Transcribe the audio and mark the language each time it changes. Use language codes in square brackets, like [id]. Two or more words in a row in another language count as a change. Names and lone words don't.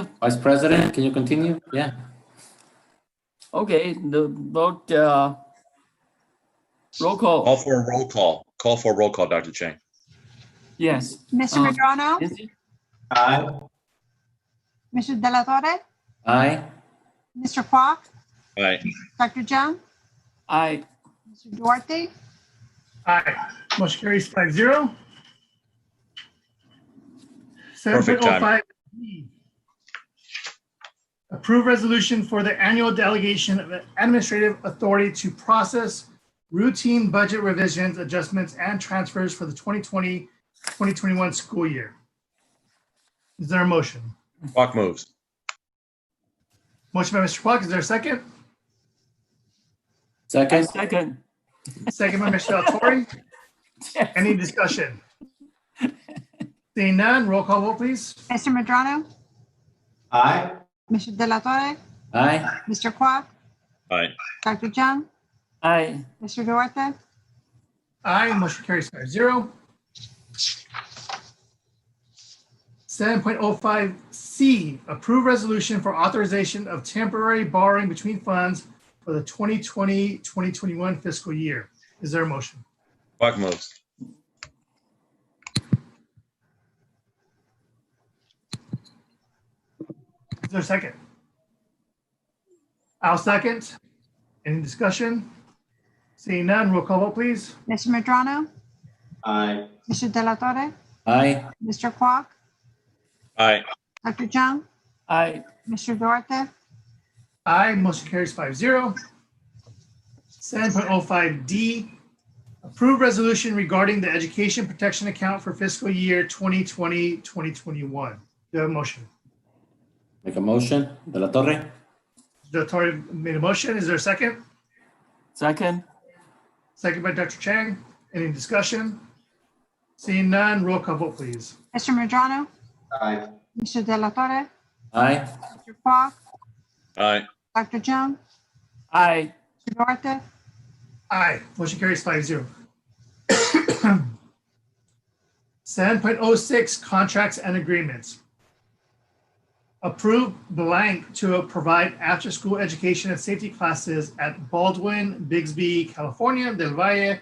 [en] Vice President, can you continue? Yeah. Okay, the vote, roll call. Call for a roll call. Call for a roll call, Dr. Chang. Yes. Mr. Medrano, Nancy? Aye. Mr. De La Torre, Aye. Mr. Kwok, Aye. Dr. Jung, Aye. Mr. Duarte, Aye. Motion carries 5-0. Perfect time. 7.05. Approve resolution for the annual delegation of administrative authority to process routine budget revisions, adjustments, and transfers for the 2020-2021 school year. Is there a motion? Quack moves. Motion by Mr. Quack. Is there a second? Second. Second. Second by Mr. Altori. Any discussion? Seeing none, roll call vote, please. Mr. Medrano, Aye. Mr. De La Torre, Aye. Mr. Quack, Aye. Dr. Jung, Aye. Mr. Duarte, Aye, motion carries 5-0. 7.05C, approve resolution for authorization of temporary borrowing between funds for the 2020-2021 fiscal year. Is there a motion? Quack moves. Is there a second? I'll second. Any discussion? Seeing none, roll call vote, please. Mr. Medrano, Aye. Mr. De La Torre, Aye. Mr. Quack, Aye. Dr. Jung, Aye. Mr. Duarte, Aye, motion carries 5-0. 7.05D, approve resolution regarding the education protection account for fiscal year 2020-2021. Do you have a motion? Make a motion. De La Torre. The authority made a motion. Is there a second? Second. Second by Dr. Chang. Any discussion? Seeing none, roll call vote, please. Mr. Medrano, Aye. Mr. De La Torre, Aye. Mr. Quack, Aye. Dr. Jung, Aye. Mr. Duarte, Aye, motion carries 5-0. 7.06 contracts and agreements. Approve blank to provide after-school education and safety classes at Baldwin, Bixby, California, Del Valle,